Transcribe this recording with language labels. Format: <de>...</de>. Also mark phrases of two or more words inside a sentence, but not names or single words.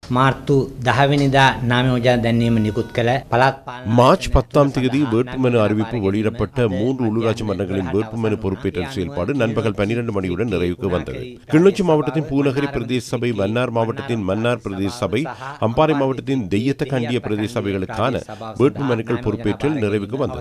<si>මාර්තු 10 වෙනිදා නාම යෝජනා දැන්වීම නිකුත් කළ පළාත් පාලන</si> <ta>மார்ச் 10ஆம் தேதி வேட்புமனு அறிவிப்பு வெளியிடப்பட்ட 3 உள்ளூராட்சி மன்றங்களின் வேட்புமனு பொறுப்பேற்றல் செயல்பாடு நண்பகல் 12 மணியுடன் நிறைவுக்கு வந்தது. கிளிநொச்சி மாவட்டத்தின் பூநகரி பிரதேச சபை, மன்னார் மாவட்டத்தின் மன்னார் பிரதேச சபை, அம்பாறை மாவட்டத்தின் தெய்யத்தகண்டிய பிரதேச சபைகளுக்கான வேட்புமனுக்கள் பொறுப்பேற்றல் நிறைவுக்கு வந்தது.</ta>